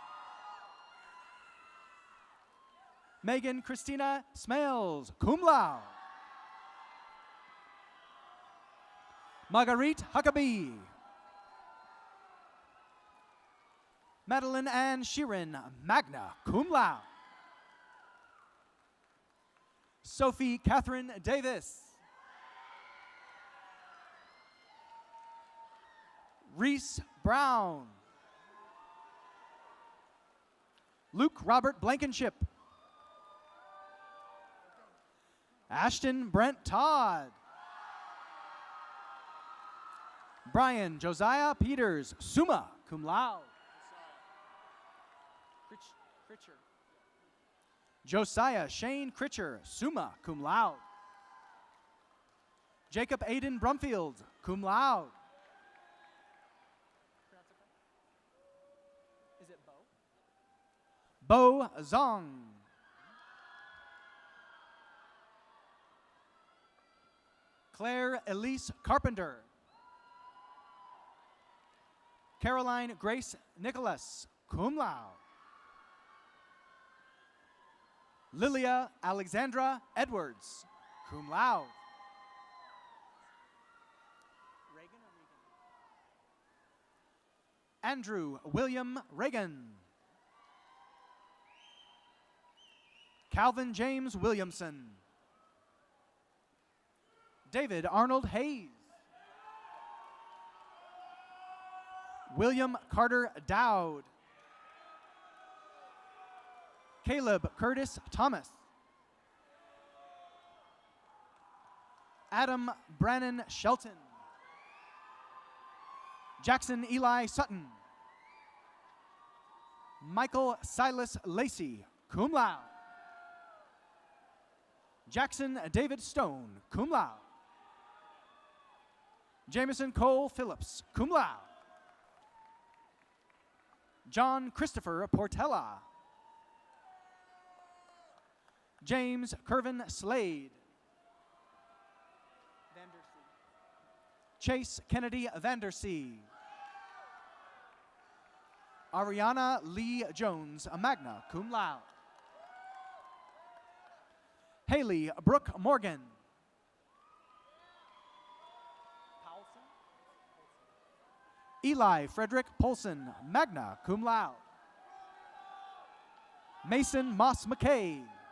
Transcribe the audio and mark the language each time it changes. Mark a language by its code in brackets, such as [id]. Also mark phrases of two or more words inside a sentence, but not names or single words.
[en] Megan Christina Smales, [la] cum laude. [en] Marguerite Huckabee. Madeline Ann Sheeran, [la] magna cum laude. [en] Sophie Catherine Davis. Reese Brown. Luke Robert Blankenship. Ashton Brent Todd. Brian Josiah Peters, [la] summa cum laude. [en] Critcher. Josiah Shane Critcher, [la] summa cum laude. [en] Jacob Aiden Brumfield, [la] cum laude. [en] Is it Bo? Bo Zong. Claire Elise Carpenter. Caroline Grace Nicholas, [la] cum laude. [en] Lilia Alexandra Edwards, [la] cum laude. [en] Andrew William Reagan. Calvin James Williamson. David Arnold Hayes. William Carter Dowd. Caleb Curtis Thomas. Adam Brannon Shelton. Jackson Eli Sutton. Michael Silas Lacey, [la] cum laude. [en] Jackson David Stone, [la] cum laude. [en] Jameson Cole Phillips, [la] cum laude. [en] John Christopher Portella. James Curvin Slade. Chase Kennedy Vandersea. Ariana Lee Jones, [la] magna cum laude. [en] Haley Brooke Morgan. Eli Frederick Polson, [la] magna cum laude. [en] Mason Moss McKay.